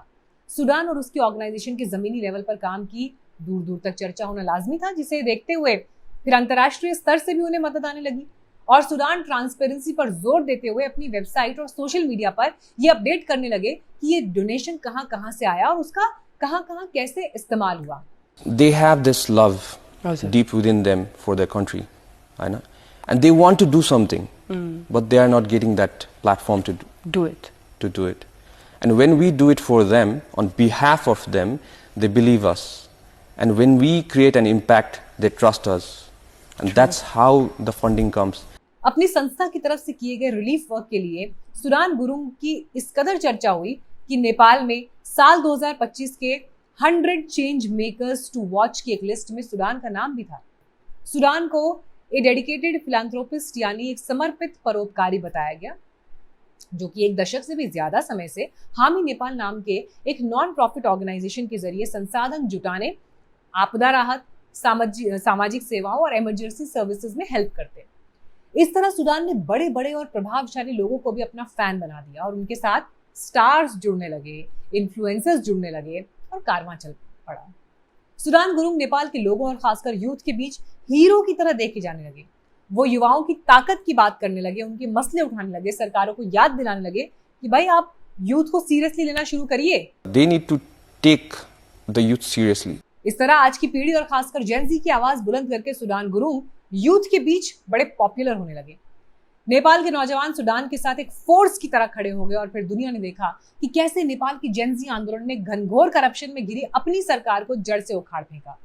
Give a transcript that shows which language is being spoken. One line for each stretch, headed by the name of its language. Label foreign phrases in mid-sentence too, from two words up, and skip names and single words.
Hindi: सुडान और उसकी ऑर्गेनाइजेशन के जमीनी लेवल पर काम की दूर दूर तक चर्चा होना लाजमी था, जिसे देखते हुए फिर अंतर्राष्ट्रीय स्तर से भी उन्हें मदद आने लगी। और सुडान ट्रांसपेरेंसी पर जोर देते हुए अपनी वेबसाइट और
English: social media
Hindi: पर ये अपडेट करने लगे कि ये डोनेशन कहां कहां से आया और उसका कहां कहां कैसे इस्तेमाल हुआ।
English: They have this love deep within them for their country, I know, and they want to do something, but they are not getting that platform to do it. And when we do it for them, on behalf of them, they believe us. And when we create an impact, they trust us. And that's how the funding comes.
Hindi: अपनी संस्था की तरफ से किए गए
English: relief work
Hindi: के लिए सुडान गुरुंग की इस कदर चर्चा हुई कि नेपाल में साल 2025 के 100
English: change makers to watch
Hindi: की एक लिस्ट में सुडान का नाम भी था। सुडान को
English: a dedicated philanthropist
Hindi: यानी एक समर्पित परोपकारी बताया गया, जो कि एक दशक से भी ज्यादा समय से हामी नेपाल नाम के एक
English: non profit organisation
Hindi: के जरिए संसाधन जुटाने, आपदा राहत, सामाजिक सेवाओं और
English: emergency services
Hindi: में हेल्प करते। इस तरह सुडान ने बड़े बड़े और प्रभावशाली लोगों को भी अपना फैन बना दिया और उनके साथ स्टार्स जुड़ने लगे, इन्फ्लुएंसर्स जुड़ने लगे और कारवां चल पड़ा। सुडान गुरुंग नेपाल के लोगों और खासकर यूथ के बीच हीरो की तरह देखे जाने लगे। वो युवाओं की ताकत की बात करने लगे, उनके मसले उठाने लगे, सरकारों को याद दिलाने लगे कि भाई आप यूथ को सीरियसली लेना शुरू करिए।
English: They need to take the youth seriously.
Hindi: इस तरह आज की पीढ़ी और खासकर
English: Gen Z
Hindi: की आवाज बुलंद करके सुडान गुरुंग यूथ के बीच बड़े पॉपुलर होने लगे। नेपाल के नौजवान सुडान के साथ एक फोर्स की तरह खड़े हो गए और फिर दुनिया ने देखा कि कैसे नेपाल की
English: Gen Z
Hindi: आंदोलन ने घनघोर करप्शन में घिरी अपनी सरकार को जड़ से उखाड़ फेंका।